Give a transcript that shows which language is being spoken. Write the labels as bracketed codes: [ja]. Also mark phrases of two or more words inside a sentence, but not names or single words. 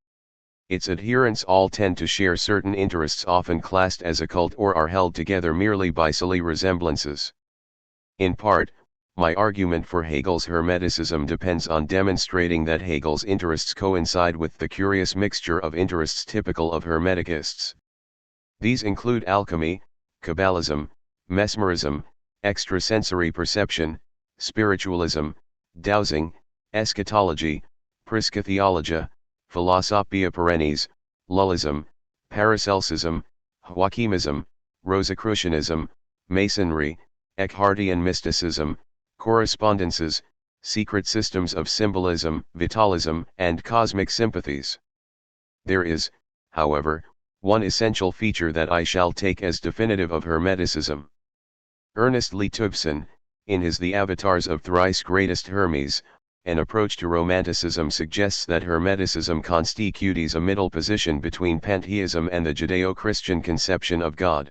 [en] Its adherents all tend to share certain interests often classed as occult or are held together merely by silly resemblances. In part, my argument for Hegel's Hermeticism depends on demonstrating that Hegel's interests coincide with the curious mixture of interests typical of Hermeticists. These include alchemy, Kabbalism, mesmerism, extrasensory perception, spiritualism, dowsing, eschatology, psychotheology, [la] Philosophia perennis, [en] Lullism, Paracelsusism, Joachimism, Rosicrucianism, Masonry, Eckhartian mysticism, correspondences, secret systems of symbolism, vitalism, and cosmic sympathies. There is, however, one essential feature that I shall take as definitive of Hermeticism. Ernest Lee Tubson, in his The Avatars of Thrice Greatest Hermes, an approach to Romanticism suggests that Hermeticism constitutes a middle position between pantheism and the Judeo-Christian conception of God.